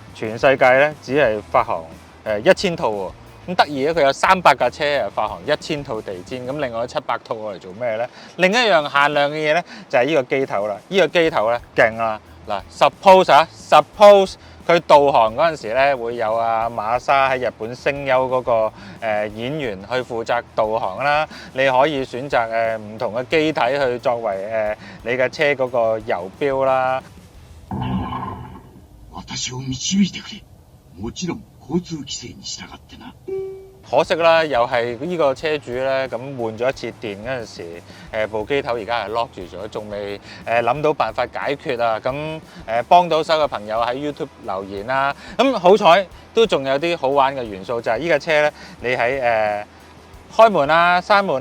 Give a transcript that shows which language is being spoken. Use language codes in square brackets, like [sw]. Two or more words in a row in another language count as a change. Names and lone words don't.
[yue] 全世界咧只係發行1000套喎，咁得意咧，佢有300架車發行1000套地氈，咁另外700套我嚟做咩咧？另一樣限量嘅嘢咧就係呢個機頭啦，呢個機頭咧勁啦， 嗱，suppose 佢導航嗰陣時咧，會有馬莎喺日本聲優嗰個演員去負責導航啦。你可以選擇唔同嘅機體去作為你嘅車嗰個遊標啦。 [ja] 私を導いてくれ。もちろん交通規制に従ってな。 [yue] 可惜啦，又係呢個車主咧，咁換咗一次電嗰陣時，部機頭而家係 lock 住咗，仲未諗到辦法解決啊！咁幫到手嘅朋友喺 YouTube 留言啦。咁好彩都仲有啲好玩嘅元素，就係呢架車咧，你喺開門啊、閂門